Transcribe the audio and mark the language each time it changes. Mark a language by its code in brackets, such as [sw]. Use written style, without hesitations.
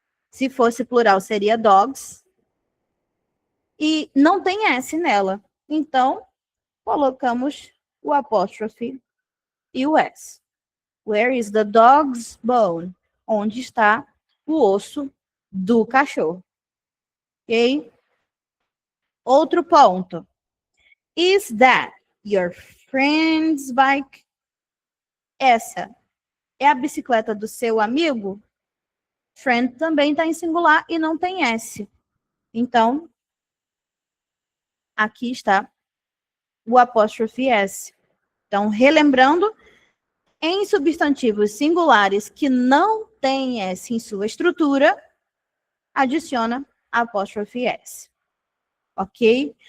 [pt] Se fosse plural, seria dogs. E não tem S nela. Então, colocamos o apóstrofe e o S. [en] Where is the dog's bone? [pt] Onde está o osso do cachorro? Ok? Outro ponto. [en] Is that your friend's bike? [pt] Essa é a bicicleta do seu amigo? Friend também está em singular e não tem S. Então, aqui está o apóstrofe S. Então, relembrando, em substantivos singulares que não têm S em sua estrutura, adiciona apóstrofe S. Ok?